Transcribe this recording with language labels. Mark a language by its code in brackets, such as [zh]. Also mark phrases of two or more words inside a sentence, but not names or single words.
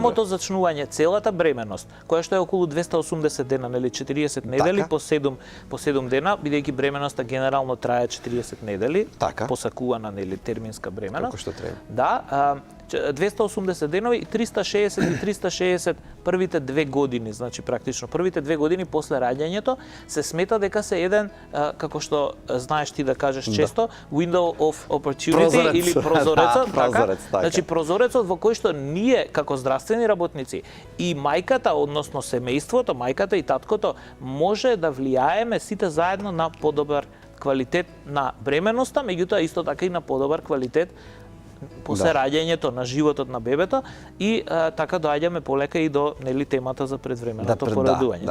[mk] од самото зачнување, целата бременност, која што е околу 280 дена, нели 40 недели по 7 дена, бидејќи бременоста генерално трае 40 недели, посакувана нели терминска бременност. Како што треба. Да, 280 денови и 360 првите 2 години, значи практично првите 2 години после раѓањето се смета дека се еден, како што знаеш ти да кажеш често, [en] window of opportunity [mk] или прозорецот, значи прозорецот во кој што ние како здравствени работници и мајката, односно семејството, мајката и таткото, може да влијаеме сите заедно на подобар квалитет на бременоста, меѓутоа исто така и на подобар квалитет после раѓањето на животот на бебето и така доаѓаме полека и до нели темата за предвременото породување.